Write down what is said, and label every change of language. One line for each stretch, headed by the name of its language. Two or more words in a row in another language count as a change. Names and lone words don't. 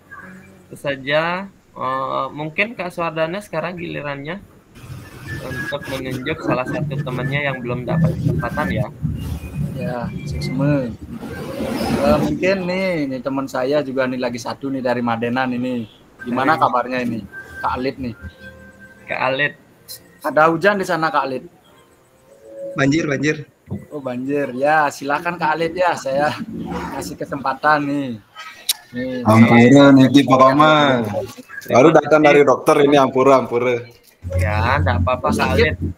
Indonesian: Itu saja mungkin Kak Swardana sekarang gilirannya untuk menunjuk salah satu temannya yang belum dapat kesempatan ya. Ya, Suksema. Mungkin nih teman saya juga nih lagi satu nih dari Madenan ini. Gimana kabarnya ini? Kak Alit nih. Kak Alit. Ada hujan di sana Kak Alit? Banjir. Oh, banjir. Ya, silakan Kak Alit ya. Saya kasih kesempatan nih. Ampura nih di Pokoknya. Baru datang dari dokter ini ampura. Ya, enggak apa-apa Kak Alit.